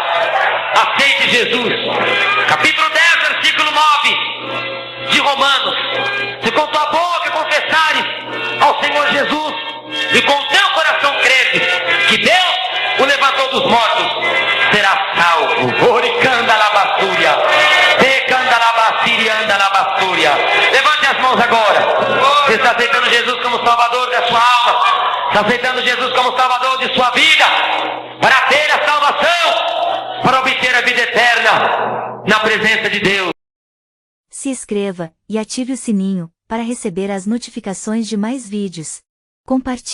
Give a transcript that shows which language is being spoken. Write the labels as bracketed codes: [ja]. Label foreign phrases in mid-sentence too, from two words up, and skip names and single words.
[pt] Aceite Jesus. Capítulo 10, versículo 9 de Romanos. Se com tua boca confessares ao Senhor Jesus e com teu coração creres que Deus o levantou dos mortos, será salvo. Oricanda la basúria, decanda la basíria, anda la basúria. Levante as mãos agora. Você está aceitando Jesus como Salvador da sua alma, está aceitando Jesus como Salvador de sua vida, para ter a salvação, para obter a vida eterna na presença de Deus. Se inscreva e ative o sininho para receber as notificações de mais vídeos.